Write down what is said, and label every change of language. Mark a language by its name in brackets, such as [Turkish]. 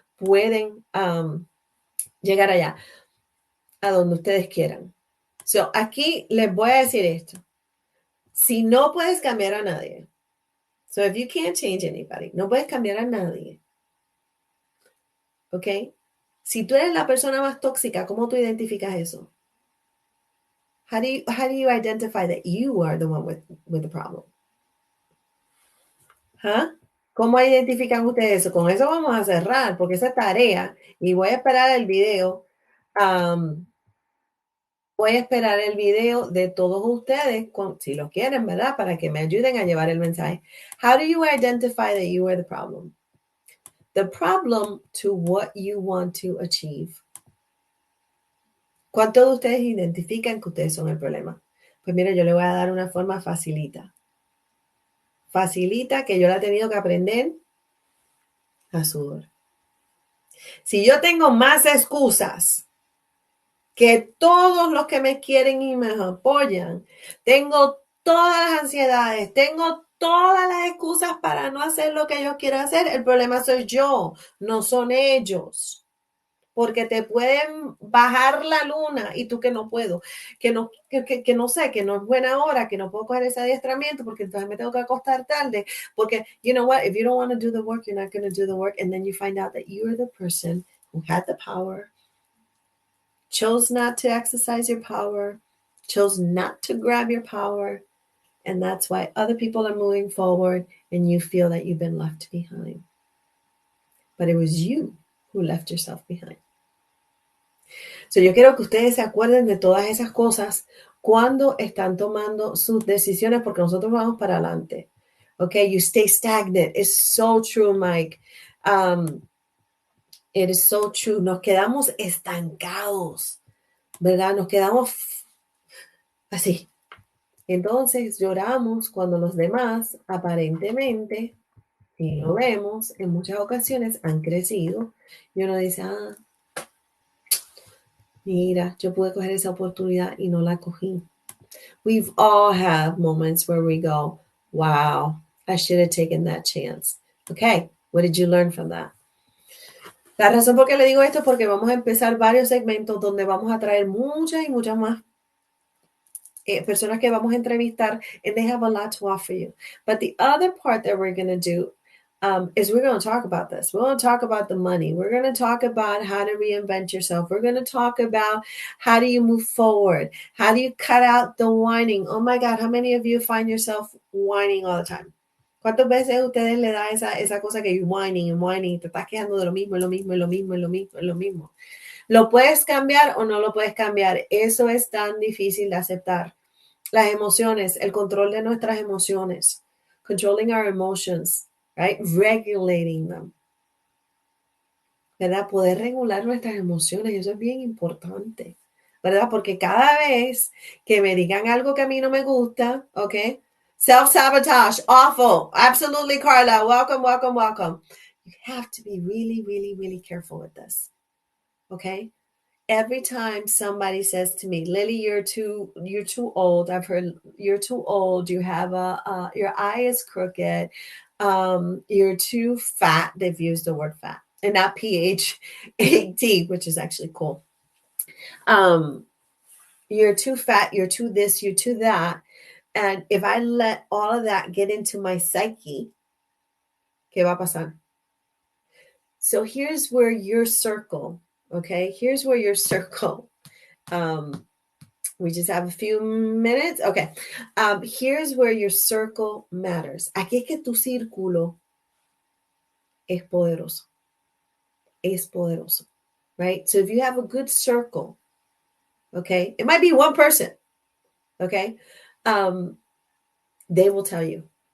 [Spanish] Pueden llegar allá, a donde ustedes quieran. So, aquí les voy a decir esto. Si no puedes cambiar a nadie, [English] so if you can't change anybody, [Spanish] no puedes cambiar a nadie, ¿ok? Si tú eres la persona más tóxica, ¿cómo tú identificas eso? [English] How do you identify that you are the one with the problem? ¿Ah? [Spanish] ¿Cómo identifican ustedes eso? Con eso vamos a cerrar, porque esa tarea, y voy a esperar el video. Voy a esperar el video de todos ustedes, si lo quieren, ¿verdad? Para que me ayuden a llevar el mensaje. [English] How do you identify that you are the problem? The problem to what you want to achieve. [Spanish] ¿Cuántos de ustedes identifican que ustedes son el problema? Pues mire, yo le voy a dar una forma facilita. Facilita, que yo la he tenido que aprender a sudor. Si yo tengo más excusas que todos los que me quieren y me apoyan, tengo todas las ansiedades, tengo todas las excusas para no hacer lo que yo quiero hacer. El problema soy yo, no son ellos. Porque te pueden bajar la luna y tú que no puedo, que no sé, que no es buena hora, que no puedo coger ese adiestramiento porque entonces me tengo que acostar tarde. [English] Porque, you know what, if you don't want to do the work, you're not going to do the work. And then you find out that you're the person who had the power, chose not to exercise your power, chose not to grab your power. And that's why other people are moving forward and you feel that you've been left behind. but it was you who left yourself behind. [Spanish] So yo quiero que ustedes se acuerden de todas esas cosas cuando están tomando sus decisiones, porque nosotros vamos para adelante. [English] Okay, you stay stagnant. It's so true, Mike. It is so true. [Spanish] Nos quedamos estancados, ¿verdad? Nos quedamos así. Entonces lloramos cuando los demás aparentemente, y lo vemos en muchas ocasiones, han crecido. Y uno dice, mira, yo pude coger esa oportunidad y no la cogí. [English] We've all had moments where we go, wow, I should have taken that chance. Okay, what did you learn from that? [Spanish] La razón por qué le digo esto es porque vamos a empezar varios segmentos donde vamos a traer muchas y muchas más personas que vamos a entrevistar, [English] and they have a lot to offer you. But the other part that we're going to do is we're going to talk about this. We're going to talk about the money. We're going to talk about how to reinvent yourself. We're going to talk about how do you move forward? How do you cut out the whining? Oh my God, how many of you find yourself whining all the time? [Spanish] ¿Cuántas veces a ustedes le da esa cosa que [English] you're whining and whining, [Spanish] te estás quejando de lo mismo, lo mismo, lo mismo, lo mismo, lo mismo? ¿Lo puedes cambiar o no lo puedes cambiar? Eso es tan difícil de aceptar. Las emociones, el control de nuestras emociones, [English] controlling our emotions, right? Regulating them, [Spanish] ¿verdad? Poder regular nuestras emociones, eso es bien importante, ¿verdad? Porque cada vez que me digan algo que a mí no me gusta, ¿ok? [English] Self-sabotage, awful, absolutely, Carla, welcome, welcome, welcome. You have to be really, really, really careful with this, ¿ok? Every time somebody says to me, Lily, you're too old. I've heard you're too old. You have your eye is crooked. You're too fat. They've used the word fat and not PHAT, which is actually cool. You're too fat. You're too this. You're too that. And if I let all of that get into my psyche, [Spanish] ¿qué va a pasar? [English] So here's where your circle, okay? Here's where your circle. We just have a few minutes. Okay. Here's where your circle matters. [Spanish] Aquí es que tu círculo es poderoso. Es poderoso. Right? [English] So if you have a good circle, okay, it might be one person, okay, they will tell you.